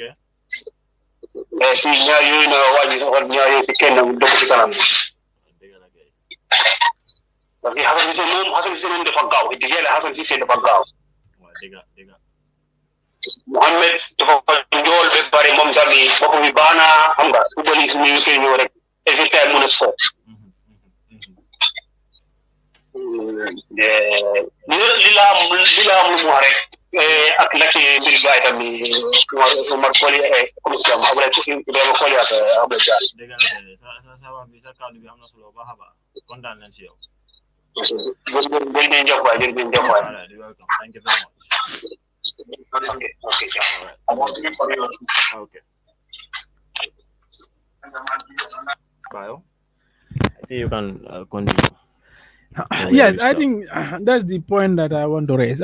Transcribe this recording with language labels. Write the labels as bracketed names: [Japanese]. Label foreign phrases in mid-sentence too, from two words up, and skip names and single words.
[Wolof] si ñaar yooyu na wàññi xool ñaar yooyu si kenn dugg si kanam bi. parce que Hassan Cissé moom dafa gaaw it yàlla Hassan Cissé dafa gaaw. waaw dëgg. Mohamed dafa njool ba bari moom tamit bopp bi baax na xam nga football yi suñu koy ñëw rek [English] every time [Wolof] mun a score. li la am lu mu wax rek ak la ci mbir gaay tamit Omar Koli commission Abdoulaye Ibrahima Koli ak Abdoulaye Diallo. dëgg la sa wax bi sa kàddu bi am na solo baax a baax kontaan nañ si yow. jërëjëf waay. [English] Thank you very much. Okay. Bayo, I think you can continue. Yes, I think that's the point that I want to raise.